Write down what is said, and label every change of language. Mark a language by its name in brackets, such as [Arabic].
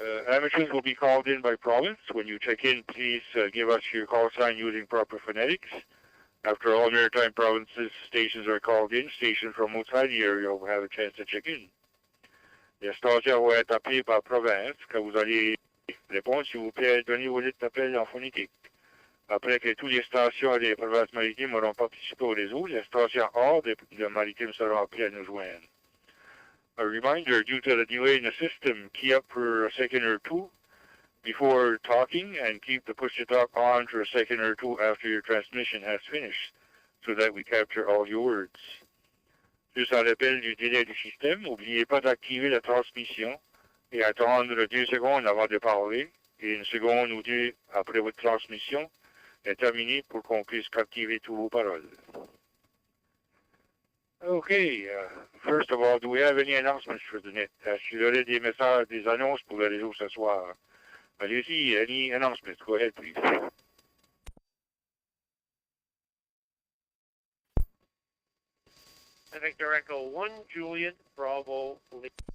[English] Amateurs will be called in by province. When you check in, please give us your call sign using proper phonetics. After all maritime provinces stations are called in, stations from outside the area will have a chance to check in. [French] Les stations vont être appelées par province. Quand vous allez répondre, s'il vous plaît, donnez vos lettres d'appel en phonétique. Après que toutes les stations des provinces maritimes auront participé au réseau, les stations hors de maritimes seront appelées à nous joindre. [English] A reminder, due to the delay in the system, key up for a second or two before talking and keep the push-to-talk on for a second or two after your transmission has finished so that we capture all your words. [French] Juste en rappel du délai du système, n'oubliez pas d'activer la transmission et attendre 2 secondes avant de parler et 1 seconde ou 2 après votre transmission est terminée pour qu'on puisse captiver toutes vos paroles. [English] Okay, first of all, do we have any announcements for the net? [French] Est-ce qu'il y aurait des messages, des annonces pour le réseau ce soir? Allez-y, [English] any announcements? Go ahead, please. Victor Echo 1, Juliet, Bravo, Lee.